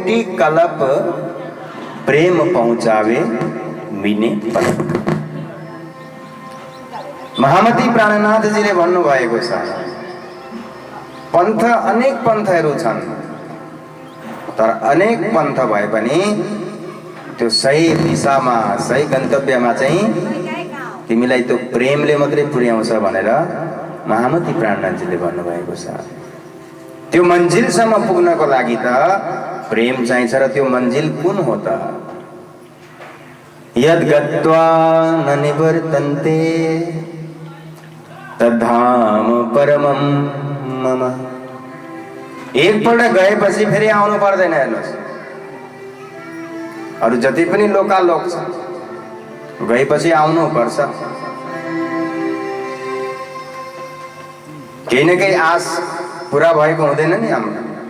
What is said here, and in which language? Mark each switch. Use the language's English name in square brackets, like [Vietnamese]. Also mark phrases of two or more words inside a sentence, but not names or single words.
[Hindi] कलप प्रेम पहुँचावे मिने पलक। [Nepali] महामती प्राणनाथजीले भन्नुभएको छ, पन्थ अनेक पन्थहरू छन्, तर अनेक पन्थ भए पनि त्यो सही दिशामा सही गन्तव्यमा चाहिँ तिमीलाई त्यो प्रेमले मात्रै पुर्याउँछ भनेर महामती प्राणनाथजीले भन्नुभएको छ। त्यो मन्जिलसम्म पुग्नको लागि त प्रेम चाहिन्छ र त्यो मन्जिल कुन हो त? [Sanskrit] यद् गत्वा न निवर्तन्ते तद्धाम परमं मम। [Nepali] एकपल्ट गएपछि फेरि आउनु पर्दैन। हेर्नुहोस्, अरू जति पनि लोकालोक छ गएपछि आउनु पर्छ। केही न केही आश पूरा भएको हुँदैन नि हाम्रो।